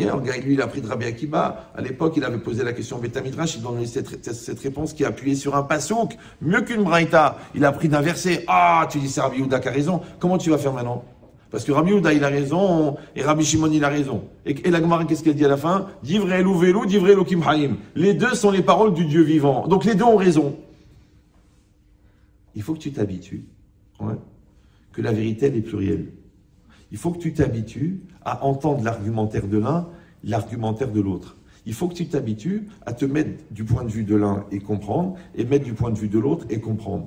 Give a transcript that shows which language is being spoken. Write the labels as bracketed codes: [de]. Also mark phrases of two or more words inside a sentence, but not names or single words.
[fr] Le gars, lui, il a appris de Rabbi Akiba. À l'époque, il avait posé la question au [he] בית מדרש. [fr] Il donnait cette réponse qui est appuyée sur un pasouk. Mieux qu'une braïta. Il a appris d'un verset. Ah, tu dis, c'est Rabbi Yehuda qui a raison. Comment tu vas faire maintenant? Parce que Rabbi Yehuda, il a raison, et Rabbi Shimon, il a raison. Et la Gemara, qu'est-ce qu'elle dit à la fin? [he] דברי ואלו, דברי אלקים חיים. [fr] Les deux sont les paroles du Dieu vivant. Donc les deux ont raison. Il faut que tu t'habitues. Ouais. Que la vérité, elle est plurielle. Il faut que tu t'habitues à entendre l'argumentaire de l'un l'argumentaire de l'autre. Il faut que tu t'habitues à te mettre du point de vue de l'un et comprendre, et mettre du point de vue de l'autre et comprendre.